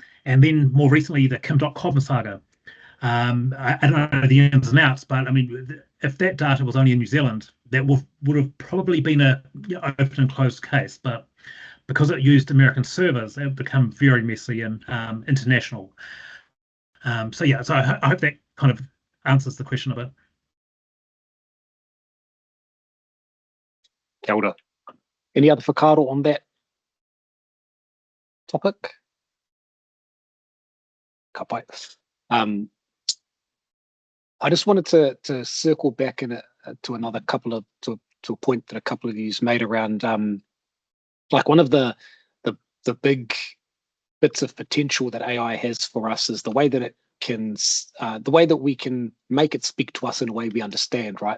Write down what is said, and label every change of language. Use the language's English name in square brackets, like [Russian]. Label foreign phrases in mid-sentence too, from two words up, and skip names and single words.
[English] And then more recently, the Kim.com saga. I don't know the ins and outs, but I mean, if that data was only in New Zealand, that would have probably been a open and closed case. But because it used American servers, it become very messy and international. So I hope that kind of answers the question a bit. [Māori] Kia ora. [English] Any other whakaaro on that topic? [Māori] Ka pai. [English] I just wanted to circle back to another couple of to a point that a couple of you made around like one of the big bits of potential that AI has for us is the way that it can the way that we can make it speak to us in a way we understand, right?